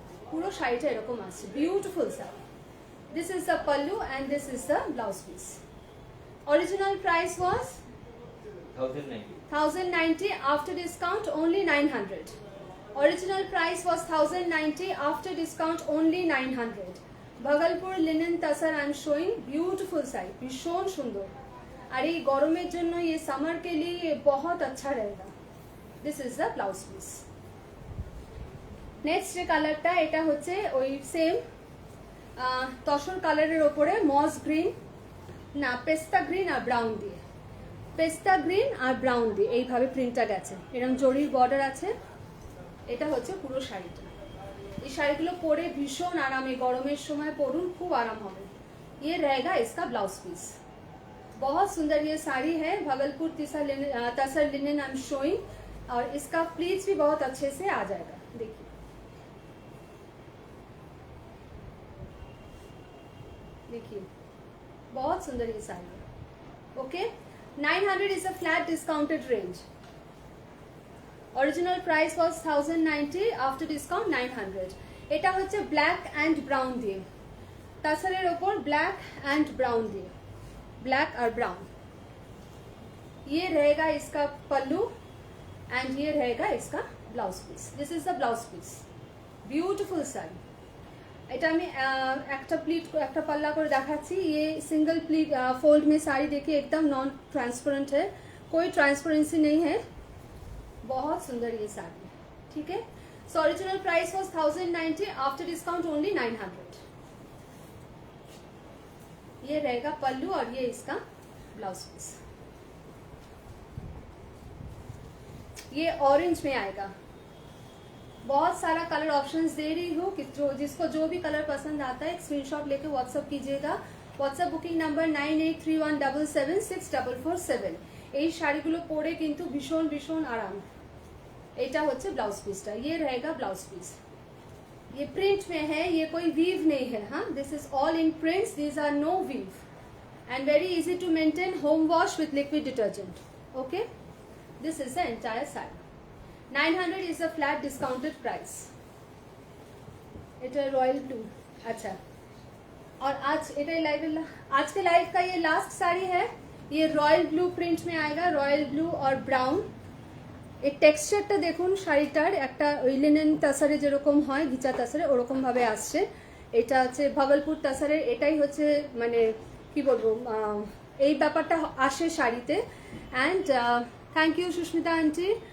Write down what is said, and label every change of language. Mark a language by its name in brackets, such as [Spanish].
[Bangla] পুরো শাড়িটা এরকম আছে, beautiful sari. [English] This is the pallu and this is the blouse piece. Original price was 1090, after discount only 900। Original price was 1090, after discount only 900। Bhagalpur linen tussar I am showing, beautiful sari, [Bangla] भीषण सुंदर। [Hindi] और ये [Bangla] गरमेर जन्य, [Hindi] ये समर के लिए ये बहुत अच्छा रहेगा। [English] This is the blouse piece. [Bangla] Next যে কালারটা, এটা হচ্ছে ওই সেম তসর কালারের ওপরে মস গ্রিন, না পেস্তা গ্রিন আর ব্রাউন দিয়ে, পেস্তা গ্রিন আর ব্রাউন দিয়ে এইভাবে প্রিন্টটা গেছে, এরকম জরির বর্ডার আছে। এটা হচ্ছে পুরো শাড়িটা। এই শাড়িগুলো পরে ভীষণ আরামে, গরমের সময় পরুন, খুব आराम হবে। [Hindi] ये रहेगा इसका ब्लाउज पीस। बहुत सुंदर ये साड़ी है, भागलपुर तसर लिनेन आई एम शोइंग, और इसका प्लीज भी बहुत अच्छे से आ जाएगा। देखिए, देखिए बहुत सुंदर ये साड़ी है। [English] Okay, 900 is a flat discounted range। Original price was 1090, after discount 900। [Bangla] এটা হচ্ছে ব্ল্যাক অ্যান্ড ব্রাউন দিয়ে, তাসারের ওপর ব্ল্যাক অ্যান্ড ব্রাউন দিয়ে, [Hindi] ब्लैक और ब्राउन। ये रहेगा इसका पल्लू एंड ये रहेगा इसका blouse piece. [English] This is the blouse piece, beautiful sari. [Bangla] এটা আমি একটা প্লিট, একটা পাল্লা করে দেখাচ্ছি। [Hindi] ये सिंगल प्लीट फोल्ड में साड़ी देखिए, एकदम नॉन ट्रांसपेरेंट है, कोई ट्रांसपेरेंसी नहीं है, बहुत सुंदर ये साड़ी, ठीक है। [English] सो original price was 1090, after discount only 900। [Hindi] ये रहेगा पल्लू और ये इसका ब्लाउज पीस। ये ऑरेंज में आएगा। बहुत सारा कलर ऑप्शंस दे रही हूँ कि जिसको जो भी कलर पसंद आता है, एक स्क्रीनशॉट लेके व्हाट्सएप कीजिएगा। WhatsApp booking number 9831776447। [Bangla] এই শাড়িগুলো পরে কিন্তু ভীষণ ভীষণ আরাম। এটা হচ্ছে ব্লাউজ পিসটা, [Hindi] ये रहेगा ब्लाउज पीस। ये प्रिंट में है, ये कोई वीव नहीं है, [English] हाँ, this is all in prints, these are no weave and very easy to maintain, home wash with liquid detergent. Okay, this is the entire sari. 900 is a flat discounted price। [Hindi] এটা royal blue. अच्छा, और आज এটা आज के live का ये last sari है। ये रॉयल ब्लू प्रिंट में आएगा, रॉयल ब्लू और ब्राउन। [Bangla] এই টেক্সচারটা দেখুন শাড়িটার, একটা ওই লিনেন তাসারে যেরকম হয় ঘিচা তাসারে ওরকম ভাবে আসছে। এটা হচ্ছে ভাগলপুর তাসারের, এটাই হচ্ছে মানে কি বলবো, এই ব্যাপারটা আসে শাড়িতে। [English] and thank you [Bangla] Susmita aunty.